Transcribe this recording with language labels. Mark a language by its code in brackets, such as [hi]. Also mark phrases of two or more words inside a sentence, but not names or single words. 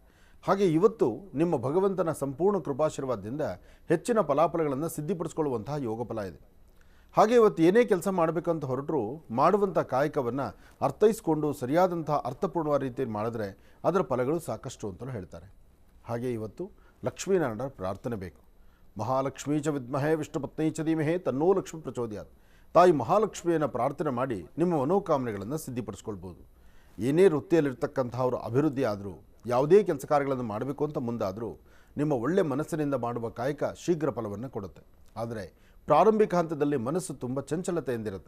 [kn] ಹಾಗೆ ಇವತ್ತು ನಿಮ್ಮ ಭಗವಂತನ ಸಂಪೂರ್ಣ ಕೃಪಾಶೀರ್ವಾದದಿಂದ ಹೆಚ್ಚಿನ ಫಲಾಫಲಗಳನ್ನು ಸಿದ್ಧಿಪಡಿಸ್ಕೊಳ್ಳುವಂತಹ ಯೋಗ ಫಲ ಇದೆ. ಹಾಗೆ ಇವತ್ತು ಏನೇ ಕೆಲಸ ಮಾಡಬೇಕಂತ ಹೊರಟರು ಮಾಡುವಂಥ ಕಾಯಕವನ್ನು ಅರ್ಥೈಸ್ಕೊಂಡು ಸರಿಯಾದಂಥ ಅರ್ಥಪೂರ್ಣವಾದ ರೀತಿಯಲ್ಲಿ ಮಾಡಿದ್ರೆ ಅದರ ಫಲಗಳು ಸಾಕಷ್ಟು ಅಂತಲೂ ಹೇಳ್ತಾರೆ. ಹಾಗೆ ಇವತ್ತು ಲಕ್ಷ್ಮೀನಾರಾಯಣರ ಪ್ರಾರ್ಥನೆ ಬೇಕು. [sa] ಮಹಾಲಕ್ಷ್ಮೀ ಚ ವಿದ್ಮಹೇ ವಿಷ್ಣುಪತ್ನಿ ಚ ಧೀಮಹಿ ತನ್ನೋ ಲಕ್ಷ್ಮೀ ಪ್ರಚೋದಯಾತ್. [kn] ತಾಯಿ ಮಹಾಲಕ್ಷ್ಮಿಯನ್ನು ಪ್ರಾರ್ಥನೆ ಮಾಡಿ ನಿಮ್ಮ ಮನೋಕಾಮನೆಗಳನ್ನು ಸಿದ್ಧಿಪಡಿಸ್ಕೊಳ್ಬೋದು. ಏನೇ ವೃತ್ತಿಯಲ್ಲಿರ್ತಕ್ಕಂಥವ್ರು ಅಭಿವೃದ್ಧಿ ಆದರೂ, ಯಾವುದೇ ಕೆಲಸ ಕಾರ್ಯಗಳನ್ನು ಮಾಡಬೇಕು ಅಂತ ಮುಂದಾದರೂ ನಿಮ್ಮ ಒಳ್ಳೆ ಮನಸ್ಸಿನಿಂದ ಮಾಡುವ ಕಾಯಕ ಶೀಘ್ರ ಫಲವನ್ನು ಕೊಡುತ್ತೆ. ಆದರೆ ಪ್ರಾರಂಭಿಕ ಹಂತದಲ್ಲಿ ಮನಸ್ಸು ತುಂಬ ಚಂಚಲತೆಯಿಂದಿರುತ್ತೆ.